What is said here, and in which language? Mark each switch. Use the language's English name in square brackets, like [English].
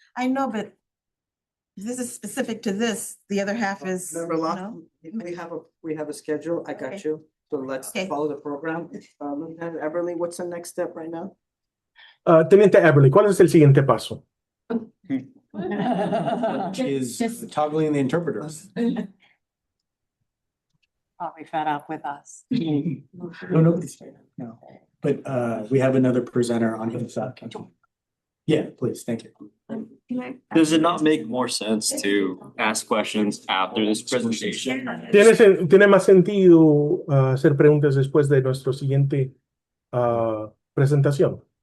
[English] I know, but this is specific to this. The other half is. Remember, we have a schedule. I got you. So let's follow the program. Lieutenant Everly, what's the next step right now? [Spanish] Teniente Everly, ¿cuál es el siguiente paso? [English] Is toggling the interpreters. probably fed up with us. No, nobody's fair, no. But we have another presenter on his side. Yeah, please, thank you. Does it not make more sense to ask questions after this presentation? [Spanish] Tiene más sentido hacer preguntas después de nuestro siguiente presentación.